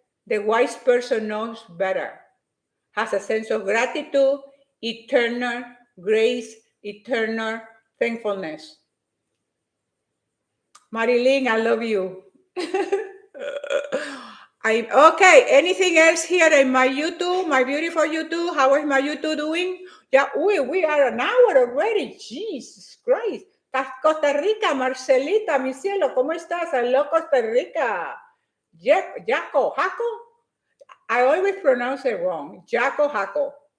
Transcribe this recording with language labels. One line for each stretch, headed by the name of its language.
English: The wise person knows better, has a sense of gratitude, eternal grace, eternal thankfulness. Marilyn, I love you. Okay. Anything else here in my YouTube, my beautiful YouTube? How is my YouTube doing? Yeah, we are an hour already. Jesus Christ.
Spanish: Costa Rica, Marcelita, mi cielo, ¿cómo estás?
English: Hello, Costa Rica. Jaco, I always pronounce it wrong. Jaco.